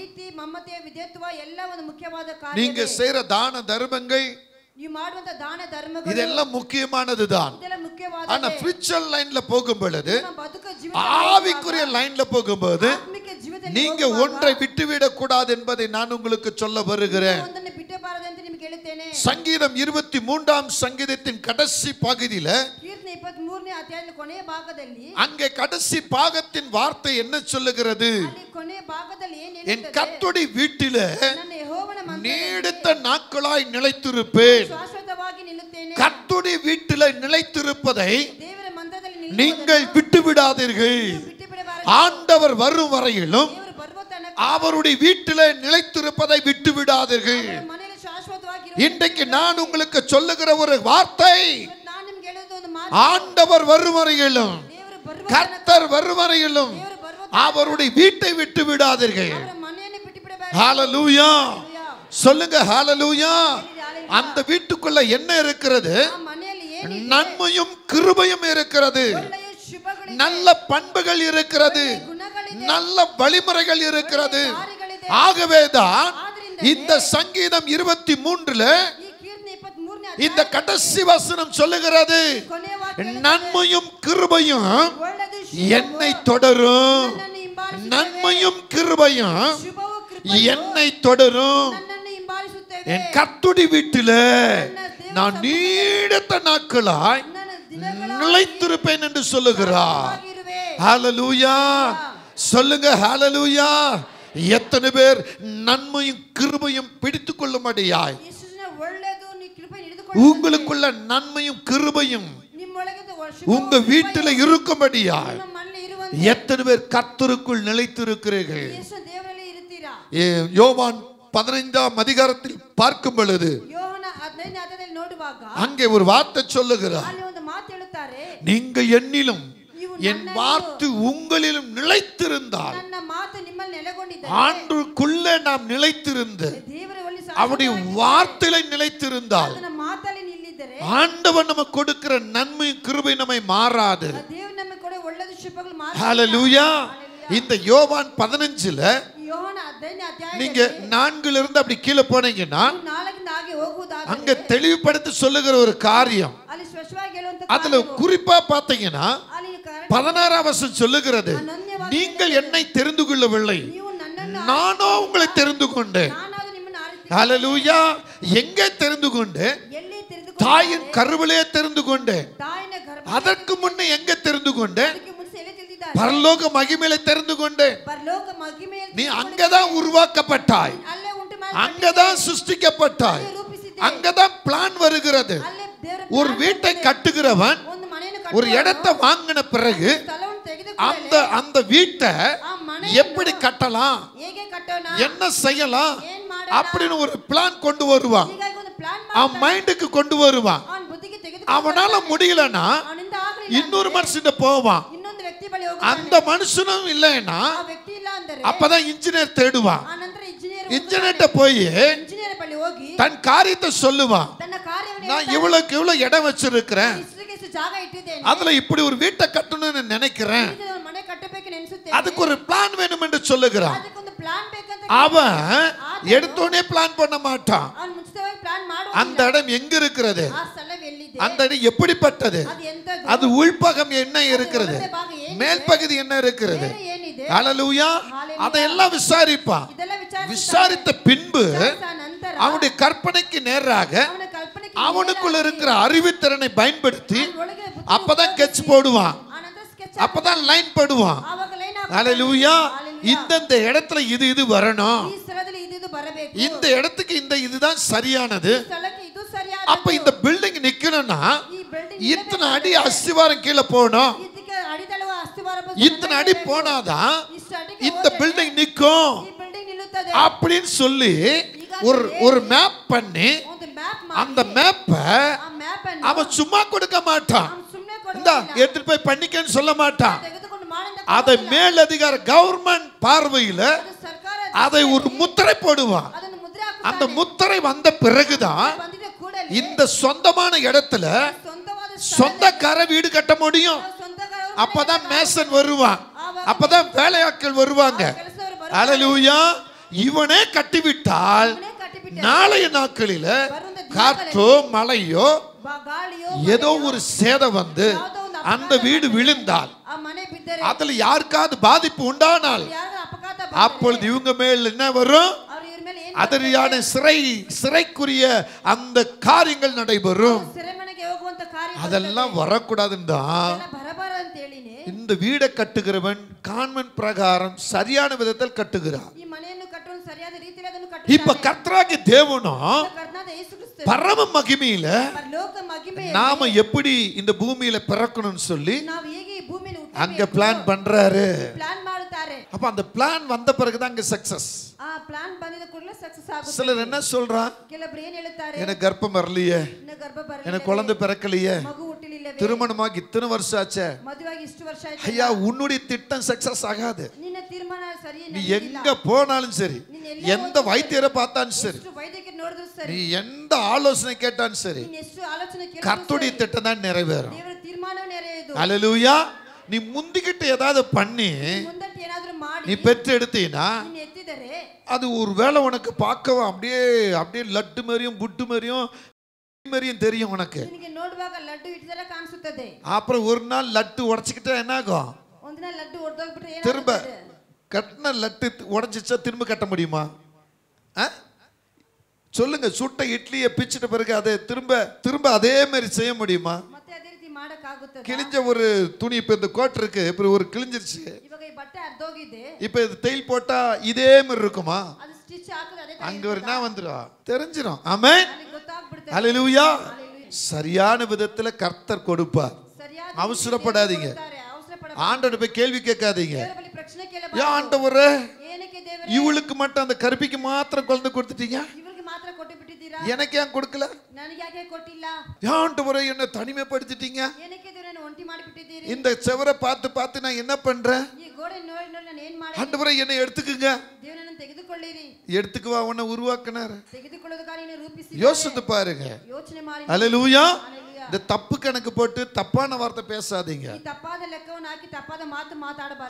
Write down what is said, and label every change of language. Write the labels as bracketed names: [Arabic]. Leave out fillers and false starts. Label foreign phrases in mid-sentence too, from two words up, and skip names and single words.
[Tamil] நீங்க செய்யற தான தர்மங்கள் இதெல்லாம் முக்கியமானதுதான். ஆனா [English] spiritual line [Tamil] போகும் பொழுது, ஆவிக்குரிய லைன்ல போகும்போது நீங்க ஒன்றை விட்டுவிடக் கூடாது என்பதை நான் உங்களுக்கு சொல்ல வருகிறேன். சங்கீதம் 23ஆம் சங்கீதத்தின் கடைசி பகுதியில [Kannada] ಕೀರ್ತನೆ 23ನೇ ಅಧ್ಯಾಯದ ಕೊನೆಯ ಭಾಗದಲ್ಲಿ [Tamil] அங்கே கடைசி பாகத்தின் வார்த்தை என்ன சொல்லுகிறது? [Kannada] ಅಲ್ಲಿ ಕೊನೆಯ ಭಾಗದಲ್ಲಿ ಏನು [Tamil] என் [Kannada] ಹೇಳುತ್ತದೆ? [Tamil] கர்த்தருடைய வீட்டிலே [Kannada] ನನ್ನ ಯೆಹೋವನ [Tamil] நீடித்த நாட்களாய் நிலைத்திருப்பேன். [Kannada] ಶಾಶ್ವತವಾಗಿ ನಿಲ್ಲುತ್ತೇನೆ. [Tamil] கர்த்தருடைய வீட்டிலே நிலைத்திருப்பதை [Kannada] ದೇವರ ಮಂದಿರದಲ್ಲಿ [Tamil] நீங்கள் விட்டு விடாதீர்கள். [Kannada] ಬಿಟ್ಟು ಬಿಡಬಾರದು. [Tamil] ஆண்டவர் வரும் வரையிலும் [Kannada] ದೇವರು ಬರುವ ತನಕ [Tamil] அவருடைய வீட்டிலே நிலைத்திருப்பதை விட்டு விடாதீர்கள். [Kannada] ಮನೆಯಲ್ಲಿ ಶಾಶ್ವತವಾಗಿ [Tamil] இன்றைக்கு நான் உங்களுக்கு சொல்லுகிற ஒரு வார்த்தை, [Kannada] ನಾನು ನಿಮಗೆ ಹೇಳೋದು ಒಂದು ಮಾತು. [Tamil] ஆண்டவர் வரும் வரையிலும், [Kannada] ದೇವರು ಬರುವ [Tamil] கர்த்தர் வரும் வரையிலும் [Kannada] ದೇವರು ಬರುವ [Tamil] அவருடைய வீட்டை விட்டு விடாதீர்கள். [Kannada] ಅವರ ಮನೆಯನ್ನು ಬಿಟ್ಟು ಬಿಡಬಾರದು. [Tamil] ஹalleluya சொல்லுங்க. ஹalleluya. அந்த வீட்டுக்குள்ள என்ன இருக்கிறது? [Kannada] ಆ ಮನೆಯಲ್ಲಿ ಏನು [Tamil] நன்மையும் கிருபையும் இருக்கிறது. [Kannada] ಒಳ್ಳೆಯ ಶುಭಗಳಿದೆ, [Tamil] நல்ல பண்புகள் இருக்கிறது. [Kannada] ಗುಣಗಳಿದೆ, [Tamil] நல்ல வழிமுறைகள் இருக்கிறது. [Kannada] ಕಾರ್ಯಗಳಿದೆ. [Tamil] ஆகவேதான் இந்த சங்கீதம் 23ல [Kannada] ಈ ಕೀರ್ತನೆ 23ನೇ [Tamil] இந்த கடைசி வசனம் சொல்லுகிறது, [Kannada] ಕೊನೆಯ ವಾಕ್ಯ [Tamil] நன்மையும் கிருபையும் [Kannada] ಒಳ್ಳೆಯದು [Tamil] என்னை தொடரும். [Kannada] ನನ್ನನ್ನು ಹಿಂಬಾಲಿಸುತ್ತವೆ. [Tamil] நன்மையும் கிருபையும் [Kannada] ಶುಭವು ಕೃಪೆಯು [Tamil] என்னை தொடரும். [Kannada] ನನ್ನನ್ನು ಹಿಂಬಾಲಿಸುತ್ತವೆ. [Tamil] என் கர்த்தருடைய வீட்டில நான் நீடித்த நாட்களாய் [Kannada] ನನ್ನ ದಿನಗಳ [Tamil] நிலைத்திருப்பேன் என்று சொல்லுகிறார். [Kannada] ಆಗಿರುವೆ. [Tamil] ஹalleluya சொல்லுங்க. ஹalleluya. எத்தனை பேர் நன்மையும் கிருபையும் பிடித்துக் கொள்ளும்படியாய் [Kannada] ಯೇಸುವಿನ ಒಳ್ಳೆಯದು ನೀ ಕೃಪೆ ಹಿಡಿದುಕೊಳ್ಳು. [Tamil] உங்களுக்குள்ள நன்மையும் கிருபையும் [Kannada] ನಿಮ್ಮೊಳಗೆ [Tamil] உங்க வீட்டில இருக்கும்படியாய் [Kannada] ನಿಮ್ಮ ಮನೆಯಲ್ಲಿ ಇರುವಂತೆ [Tamil] எத்தனை பேர் கர்த்தருக்குள் நிலைத்திருக்கிறீர்கள்? [Kannada] ಯೇಸು ದೇವರಲ್ಲಿ ಇರುತ್ತೀರಾ? [Tamil] யோவான் 15ஆம் அதிகாரத்தில் பார்க்கும் பொழுது [Kannada] ಯೋಹನ 15ನೇ ಅಧ್ಯಾಯದಲ್ಲಿ ನೋಡುವಾಗ [Tamil] அங்கே ஒரு வார்த்தை சொல்லுகிறார், [Kannada] ಅಲ್ಲಿ ಒಂದು ಮಾತು ಹೇಳುತ್ತಾರೆ, [Tamil] நீங்கள் என்னிலும் என் வார்த்தை உங்களிலும் நிலைத்திருந்தால், [Kannada] ನನ್ನ ಮಾತು ನಿಮ್ಮಲ್ಲಿ ನೆಲೆಗೊಂಡಿದ್ದರೆ [Tamil] ஆண்டுக்குள்ள நாம் நிலைத்திருந்து [Kannada] ದೇವರಲ್ಲಿ [Tamil] அவருடைய வார்த்தையில நிலைத்திருந்தால் [Kannada] ನನ್ನ ಮಾತಲ್ಲಿ ನಿಲ್ಲಿದ್ದರೆ [Tamil] ஆண்டவர் நமக்கு கொடுக்கிற நன்மை கிருபை நம்மை மாறாது. [Kannada] ದೇವರು ನಮಗೆ ಕೊಡ ಒಳ್ಳೆಯದು ಶುಭಗಳು ಮಾತ್ರ. [Tamil] ஹalleluya. இந்த யோவான் 15ல [Kannada] ಯೋಹನ 15ನೇ ಅಧ್ಯಾಯ [Tamil] நீங்க 4ல இருந்து அப்படி கீழே போனீங்கன்னா [Kannada] 4ರಿಂದ ಹಾಗೆ ಹೋಗುವುದಾದರೆ [Tamil] அங்க தெளிவுபடுத்தி சொல்லுகிற ஒரு காரியம், [Kannada] ಅಲ್ಲಿ ಸ್ಪಷ್ಟವಾಗಿ ಹೇಳುವಂತ [Tamil] அதுல குறிப்பா பாத்தீங்கன்னா [Kannada] ಅಲ್ಲಿ [Tamil] 16ஆம் வசனம் சொல்லுகிறது, நீங்கள் என்னை தெரிந்து கொள்ளவில்லை, [Kannada] ನೀವು ನನ್ನನ್ನು [Tamil] நானோ உங்களை தெரிந்து கொண்டேன். [Kannada] ನಾನಾದರೂ ನಿಮ್ಮನ್ನು ಆರಿಸಿದೆ. [Tamil] ஹalleluya. எங்கே தெரிந்து கொண்டேன்? [Kannada] ಎಲ್ಲಿ ತಿಳಿದುಕೊಂಡು [Tamil] தாயின் கருவிலே தெரிந்து கொண்டேன். [Kannada] ತಾಯಿನ ಗರ್ಭ [Tamil] அதற்கு முன்னே எங்க தெரிந்து கொண்டேன்? [Kannada] ಅದಕ್ಕೆ ಮುಂಚೆ ಎಲ್ಲಿ ತಿಳಿದಿದ್ದಾರೆ? [Tamil] பரலோக மகிமையிலே தெரிந்து கொண்டேன். [Kannada] ಪರಲೋಕ ಮಹಿಮೆಯಲ್ಲಿ [Tamil] நீ அங்கதான் உருவாக்கப்பட்டாய், [Kannada] ಅಲ್ಲೇ ಉಂಟು [Tamil] அங்கதான் சிருஷ்டிக்கப்பட்டாய், [Kannada] ರೂಪಿಸಿದ್ದೆ. [Tamil] அங்கதான் பிளான் வருகிறது. [Kannada] ಅಲ್ಲೇ ದೇವರ [Tamil] ஒரு வீட்டை கட்டுகிறவன் [Kannada] ಒಂದು ಮನೆಯನ್ನು [Tamil] ஒரு இடத்தை வாங்கின பிறகு [Kannada] ಸ್ಥಳವನ್ನು ತೆಗೆದುಕೊಂಡು [Tamil] அந்த வீட்டை [Kannada] ಆ ಮನೆ [Tamil] எப்படி கட்டலாம், [Kannada] ಹೇಗೆ ಕಟ್ಟೋಣ, [Tamil] என்ன செய்யலாம் [Kannada] ಏನ್ ಮಾಡೋಣ, [Tamil] அப்படின்னு ஒரு பிளான் கொண்டு வருவான். [Kannada] ಹೀಗಾಗಿ ಒಂದು ಪ್ಲಾನ್ [Tamil] அவன் மைண்டுக்கு கொண்டு வருவான். [Kannada] ಅವನ ಬುದ್ಧಿಗೆ ತೆಗೆದುಕೊಂಡು [Tamil] அவனால முடியலன்னா [Kannada] ಅವನಿಂದ ಆಗಲಿಲ್ಲ [Tamil] இன்னொரு மனுஷன் போவான். [Kannada] ಇನ್ನೊಂದು ವ್ಯಕ್ತಿ ಬಳಿ ಹೋಗುತ್ತಾನೆ. [Tamil] அந்த மனுஷனும் இல்லைன்னா [Kannada] ಆ ವ್ಯಕ್ತಿ ಇಲ್ಲ ಅಂದರೆ [Tamil] அப்பதான் இன்ஜினியர் தேடுவான். [Kannada] ಆ ನಂತರ [Tamil] இன்ஜினியர்ட்ட போய் [Kannada] ಇಂಜಿನಿಯರ್ ಬಳಿ ಹೋಗಿ [Tamil] தன் காரியத்தை சொல்லுவான். [Kannada] ತನ್ನ ಕಾರ್ಯವನ್ನು [Tamil] நான் இவ்வளவுக்கு இவ்வளவு இடம் வச்சிருக்கிறேன், [Kannada] ಇಷ್ಟು ಜಾಗ ಇಟ್ಟಿದ್ದೇನೆ, [Tamil] அதுல இப்படி ஒரு வீட்டை கட்டணும்னு நினைக்கிறேன், [Kannada] ಇದು ಒಂದು ಮನೆ ಕಟ್ಟಬೇಕು ನೆನೆಸುತ್ತೇನೆ, [Tamil] அதுக்கு ஒரு பிளான் வேணும் என்று சொல்லுகிறான். [Kannada] ಅದಕ್ಕೊಂದು ಪ್ಲಾನ್ ಬೇಕಂತ [Tamil] அவன் எடுத்தோடனே பிளான் பண்ண மாட்டான். [Kannada] ಅವನು ಮುಂಚಿತವಾಗಿ ಪ್ಲಾನ್ [Tamil] அந்த இடம் எங்க இருக்கிறது, [Kannada] ಆ ಸ್ಥಳವು ಎಲ್ಲಿದೆ, [Tamil] அந்த இடம் எப்படிப்பட்டது, [Kannada] ಅದು ಎಂತದ್ದು, [Tamil] அது உள்பகம் என்ன இருக்கிறது, [Kannada] ಭಾಗ ಏನಿದೆ, [Tamil] மேல் பகுதி என்ன இருக்கிறது. [Kannada] ಬೇರೆ ಏನಿದೆ, [Tamil] ஹalleluya. அதையெல்லாம் விசாரிப்பான். [Kannada] ಇದೆಲ್ಲ [Tamil] விசாரித்த பின்பு [Kannada] ನಂತರ [Tamil] அவனுடைய கற்பனைக்கு நேராக [Kannada] ಅವನ ಕಲ್ಪನೆಗೆ [Tamil] அவனுக்குள்ள இருக்கிற அறிவுத்திறனை பயன்படுத்தி [Kannada] ಒಳಗೆ ಬುದ್ಧಿ [Tamil] அப்பதான் கெட்ச் போடுவான், [Kannada] ಆ ನಂತರ ಸ್ಕೆಚ್ [Tamil] அப்பதான் லைன் போடுவான். [Kannada] ಆವಾಗ ಲೈನ್ [Tamil] ஹalleluya. இந்த இடத்துல இது வரணும், [Kannada] ಈ ಸ್ಥಳದಲ್ಲಿ ಇದು ಬರಬೇಕು, [Tamil] இந்த இடத்துக்கு இதுதான் சரியானது. [Kannada] ಈ ಸ್ಥಳಕ್ಕೆ ಇದು ಸರಿಯಾದ, [Tamil] அப்ப இந்த பில்டிங் நிக்கணும்னா [Kannada] ಈ ಬಿಲ್ಡಿಂಗ್ [Tamil] இத்தனை அடி அஸ்திவாரம் கீழே போகணும், [Kannada] ಇದಕ್ಕೆ ಅಡಿತಳುವ ಅಸ್ಥಿವಾರ [Tamil] இத்தனை அடி போனாதான் [Kannada] ಇಷ್ಟು ಅಡಿಗೆ [Tamil] இந்த பில்டிங் நிக்கும் [Kannada] ಈ ಬಿಲ್ಡಿಂಗ್ ನಿಲ್ಲುತ್ತದೆ [Tamil] அப்படின்னு சொல்லி ஒரு மேப் பண்ணி [Kannada] ಒಂದು ಮ್ಯಾಪ್ [Tamil] அந்த மேப்பை [Kannada] ಆ ಮ್ಯಾಪ್ ಅನ್ನು [Tamil] அவன் சும்மா கொடுக்க மாட்டான். [Kannada] ಅವನು ಸುಮ್ಮನೆ [Tamil] இந்த [Kannada] ಕೊಡುವುದಿಲ್ಲ, [Tamil] எடுத்துட்டு போய் பண்ணிக்கன்னு சொல்ல மாட்டான். [Kannada] ತೆಗೆದುಕೊಂಡು ಮಾಡಿದ [Tamil] அதை மேலதிகார கவர்மெண்ட் பார்வையில [Kannada] ಅದು ಸರ್ಕಾರ [Tamil] அதை ஒரு முத்திரை போடுவான். [Kannada] ಅದನ್ನು ಮುದ್ರೆ [Tamil] அந்த முத்திரை வந்த பிறகுதான் [Kannada] ಬಂದಿದೆ ಕೂಡಲೇ [Tamil] இந்த சொந்தமான இடத்துல [Kannada] ಸ್ವಂತವಾದ [Tamil] சொந்தக்கார வீடு கட்ட முடியும். [Kannada] ಸ್ವಂತಗಾರರು [Tamil] அப்பதான் மேசன் வருவான், அப்பதான் வேலையாட்கள் வருவாங்க. [Kannada] ಕೆಲಸವರು ಬರು [Tamil] ஹalleluya. இவனே கட்டிவிட்டால் [Kannada] ಕಟ್ಟಿಬಿಟ್ಟು [Tamil] நாளைய நாட்களில காற்றோ மழையோ [Kannada] ಗಾಳಿಯೋ [Tamil] ஏதோ ஒரு சேதம் வந்து அந்த வீடு விழுந்தால் [Kannada] ಆ ಮನೆ ಬಿದ್ದರೆ [Tamil] அதுல யாருக்காவது பாதிப்பு உண்டானால் [Kannada] ಯಾರ ಅಪಘಾತ [Tamil] அப்பொழுது இவங்க மேல் என்ன வரும்? [Kannada] ಅವ್ರ ಇವ್ರ ಮೇಲೆ [Tamil] அதரியான சிறைக்குரிய அந்த காரியங்கள் நடைபெறும். [Kannada] ಸೆರೆಮನೆಗೆ ಹೋಗುವಂತ ಕಾರ್ಯ [Tamil] அதெல்லாம் வரக்கூடாதுன்னு தான் [Kannada] ಬರಬಾರ ಅಂತ ಹೇಳಿನೇ [Tamil] இந்த வீடை கட்டுகிறவன் கான்வென்ட் பிரகாரம் சரியான விதத்தில் கட்டுகிறான். [Kannada] ಈ ಮನೆಯನ್ನು ಕಟ್ಟುವುದು ಸರಿಯಾದ ರೀತಿಯಲ್ಲಿ ಅದನ್ನು [Tamil] இப்ப [Kannada] ಕಟ್ಟುತ್ತಾನೆ. [Tamil] கர்த்தராகிய தேவனும் [Kannada] ಕರ್ತನಾದ ಯೇಸು ಕ್ರಿಸ್ತ [Tamil] பரம மகிமையில [Kannada] ಪರಲೋಕ ಮಹಿಮೆ [Tamil] நாம எப்படி இந்த பூமியில பிறக்கணும்னு சொல்லி [Kannada] ನಾವು ಹೇಗೆ ಈ ಭೂಮಿಯಲ್ಲಿ [Tamil] அங்க பிளான் பண்றாரு. [Kannada] ಪ್ಲಾನ್ ಮಾಡುತ್ತಾರೆ. [Tamil] அப்ப அந்த பிளான் வந்த பிறகுதான் அங்க சக்சஸ். [Kannada] ಆ ಪ್ಲಾನ್ ಬಂದಿದ ಕೂಡಲೇ ಸಕ್ಸಸ್ ಆಗುತ್ತೆ. [Tamil] சிலர் என்ன சொல்றான், [Kannada] ಕೆಲವರು ಏನು ಹೇಳುತ್ತಾರೆ, [Tamil] எனக்கு கர்ப்பம் வரலையே, [Kannada] ಇನ್ನು ಗರ್ಭ ಬರಲಿಲ್ಲ, [Tamil] எனக்கு குழந்தை பிறக்கலையே, [Kannada] ಮಗು ಹುಟ್ಟಲಿಲ್ಲವೇ, [Tamil] திருமணமாகி இத்தனை வருஷம் ஆச்சே, [Kannada] ಮದುವೆಯಾಗಿ ಇಷ್ಟು ವರ್ಷ ಆಯ್ತು, [Tamil] ஐயா உன்னுடைய திட்டம் சக்சஸ் ஆகாது. [Kannada] ನಿನ್ನ ತೀರ್ಮಾನ ಸರಿ [Tamil] நீ எங்க போனாலும் சரி, எந்த வைத்தியரை பார்த்தாலும் சரி, [Kannada] ಎಷ್ಟು ವೈದ್ಯಕೀಯ ನೋಡಿದ್ರು ಸರಿ, [Tamil] நீ எந்த ஆலோசனை கேட்டாலும் சரி, [Kannada] ನೀನು ಎಷ್ಟು ಆಲೋಚನೆ ಕೇಳಿದ್ರು [Tamil] கர்த்தருடைய திட்டம் தான் நிறைவேறும். [Kannada] ದೇವರ ತೀರ್ಮಾನವೇ ನೆರವೇರುವುದು. [Tamil] அல்லேலூயா. நீ முந்திக்கிட்டு ஏதாவது பண்ணி [Kannada] ಮುಂದಟ್ಟು ಏನಾದರೂ ಮಾಡಿ [Tamil] நீ பெற்று எடுத்தீனா [Kannada] ನೀನು ಎತ್ತಿದರೆ [Tamil] அது ஒரு வேளை உனக்கு பார்க்கவும் அப்படியே அப்படியே லட்டு மாதிரியும் புட்டு மாதிரியும் தெரியும் உனக்கு. [Kannada] ನಿನಗೆ ನೋಡುವಾಗ ಲಡ್ಡು ಇಟ್ಟದರ ಕಾಣಿಸುತ್ತದೆ. [Tamil] அப்புறம் ஒரு நாள் லட்டு உடைச்சிக்கிட்டா என்ன ஆகும்? [Kannada] ಒಂದಿನ ಲಡ್ಡು ಒಡೆದೋಗ್ಬಿಟ್ರೆ [Tamil] திரும்ப [Kannada] ಏನಾಗುತ್ತೆ? [Tamil] கட்டின லட்டு உடைஞ்சிச்சா திரும்ப கட்ட முடியுமா? சொல்லுங்க. சுட்ட இட்லியை பிச்சிட்ட பிறகு அதை திரும்ப அதே மாதிரி செய்ய முடியுமா? [Kannada] ಮತ್ತೆ ಅದೇ ರೀತಿ ಮಾಡಕ ಆಗುತ್ತದೆ. [Tamil] கிழிஞ்ச ஒரு துணி இப்ப இந்த கோட் இருக்கு, இப்ப ஒரு கிழிஞ்சிருச்சு, [Kannada] ಇವಾಗ ಈ ಬಟ್ಟೆ ಅರ್ಧೋಗಿದೆ, [Tamil] இப்ப இது தையல் போட்டா இதே மாதிரி இருக்குமா? [Kannada] ಅದು ಸ್ಟಿಚ್ ಹಾಕಿದ್ರೆ ಅದೇ [Tamil] அங்க ஒரு என்ன வந்துரும், தெரிஞ்சிரும். ஆமென். [Kannada] ನನಗೆ ಗೊತ್ತಾಗ್ಬಿಡುತ್ತೆ. [Tamil] ஹல்லேலூயா. சரியான விதத்துல கர்த்தர் கொடுப்பார். [Kannada] ಸರಿಯಾದ [Tamil] அவசரப்படாதீங்க. [Kannada] ಅವಸರಪಡ [Tamil] ஆண்டவரை போய் கேள்வி கேட்காதீங்க. [Kannada] ದೇವರ ಬಳಿ ಪ್ರಶ್ನೆ [Tamil] ஏன் [Kannada] ಕೇಳಬಾರದು. [Tamil] ஆண்டவரே [Kannada] ಏನಕ್ಕೆ ದೇವರೇ [Tamil] இவளுக்கு மட்டும் அந்த கருப்பிக்கு மாத்திரம் குழந்தை கொடுத்துட்டீங்க, [Kannada] ಇವರಿಗೆ ಮಾತ್ರ ಕೊಟ್ಟು ಬಿಟ್ಟಿದ್ದೀರಾ, [Tamil] எனக்கு ஏன் கொடுக்கல? [Kannada] ನನಗೆ ಯಾಕೆ ಕೊಟ್ಟಿಲ್ಲ, [Tamil] ஏன் ஆண்டவரே என்ன தனிமைப்படுத்திட்டீங்க? [Kannada] ಏನಕ್ಕೆ ದೇವರನ್ನು ಒಂಟಿ ಮಾಡಿ ಬಿಟ್ಟಿದ್ದೀರಿ, [Tamil] இந்த செவரை பார்த்து நான் என்ன பண்றேன்? [Kannada] ಈ ಗೋಡೆ ನೋಡಿ ನೋಡಿ ನಾನು ಏನು ಮಾಡಿ, [Tamil] ஆண்டவரே என்னை எடுத்துக்குங்க. [Kannada] ದೇವರನ್ನು ತೆಗೆದುಕೊಳ್ಳಿರಿ, [Tamil] எடுத்துக்குவா உன்னை உருவாக்குனாரு. [Kannada] ತೆಗೆದುಕೊಳ್ಳೋದಕ್ಕಾಗಿ ನೀನು ರೂಪಿಸಿ [Tamil] யோசித்து பாருங்க. [Kannada] ಯೋಚನೆ ಮಾಡಿ. [Tamil] அல்லேலூயா. [Kannada] Hallelujah. [Tamil] இந்த தப்பு கணக்கு போட்டு தப்பான வார்த்தை பேசாதீங்க. [Kannada] ಈ ತಪ್ಪಾದ ಲೆಕ್ಕವನ್ನು ಹಾಕಿ ತಪ್ಪಾದ ಮಾತು ಮಾತಾಡಬಾರದು.